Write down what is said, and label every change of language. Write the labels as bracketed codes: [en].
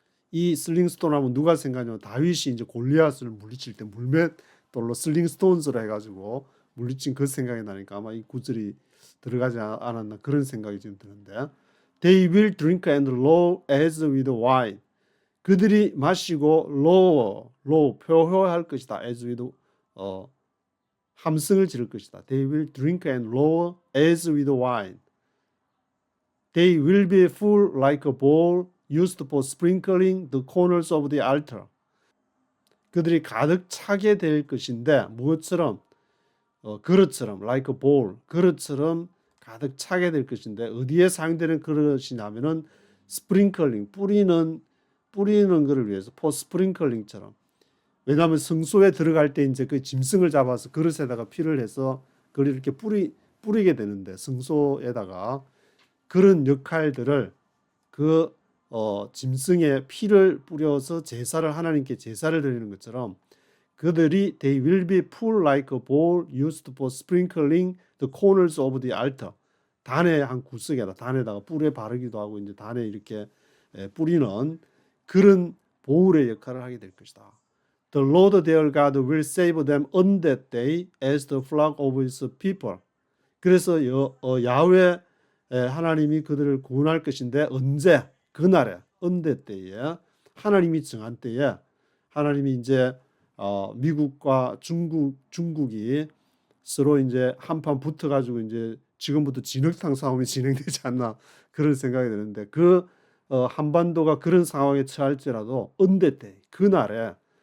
[ko] 이 sling stone 하면 누가 생각하냐면 다윗이 이제 골리앗을 물리칠 때 물맷돌로 sling stones로 해가지고 물리친 그 생각이 나니까 아마 이 구절이 들어가지 않았나 그런 생각이 지금 드는데 [en] They will drink and low as with wine. [ko] 그들이 마시고 low 표효할 것이다. [en] as with [ko] 함성을 지를 것이다. [en] They will drink and roar as with wine. They will be full like a bowl used for sprinkling the corners of the altar. [ko] 그들이 가득 차게 될 것인데 무엇처럼? 그릇처럼 [en] like a bowl, [ko] 그릇처럼 가득 차게 될 것인데 어디에 사용되는 그릇이냐면은 스프링클링, 뿌리는 것을 위해서 [en] for sprinkling [ko] 처럼. 왜냐하면 성소에 들어갈 때 이제 그 짐승을 잡아서 그릇에다가 피를 해서 그걸 이렇게 뿌리게 되는데 성소에다가 그런 역할들을 그 짐승의 피를 뿌려서 제사를 하나님께 제사를 드리는 것처럼 그들이 [en] they will be full like a bowl used for sprinkling the corners of the altar. [ko] 단의 한 구석에다 단에다가 뿔에 바르기도 하고 이제 단에 이렇게 뿌리는 그런 보울의 역할을 하게 될 것이다. [en] The Lord their God will save them on that day as the flock of his people. [ko] 그래서 야훼 하나님이 그들을 구원할 것인데 언제? 그날에 [en] on that day [ko] 에 하나님이 정한 때에 하나님이 이제 미국과 중국이 서로 이제 한판 붙어가지고 이제 지금부터 진흙탕 싸움이 진행되지 않나 그런 생각이 드는데 그 한반도가 그런 상황에 처할지라도 on that day 그날에